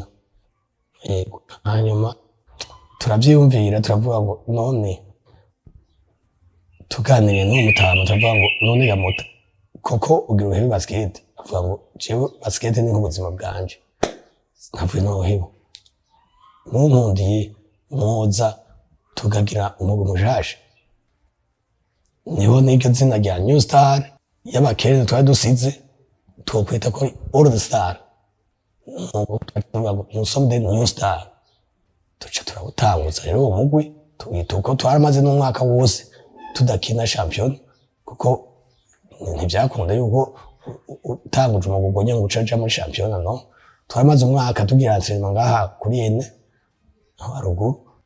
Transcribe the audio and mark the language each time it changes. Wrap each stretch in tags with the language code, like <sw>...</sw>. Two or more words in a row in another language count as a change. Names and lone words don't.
<rn>Yego hanyuma turavyiyumvira turavuga ngo none tuganiriye n'uwo mutama turavuga ngo none gamuta koko ugira uhebe basket, avuga ngo jewe basket ni nk'ubuzima bwanje ntavuye noheba munkundiye muza tukagira umugwi mushasha. Niho n'iryo zina rya New Star y'abakere twari dusize twokwita ko</rn> <en>All the Star,</en> <fr>nous sommes des New Star,</fr> <rn>tuca turawutanguza rero uwo mugwi tuwita uko twaramaze n'umwaka wose tudakina champion kuko ntivyakunda yuko utanguje umugwi ngo nyene ucaja muri champion. No, twaramaze umwaka tugira entraînement ngaha kuri ene haruguru.</rn>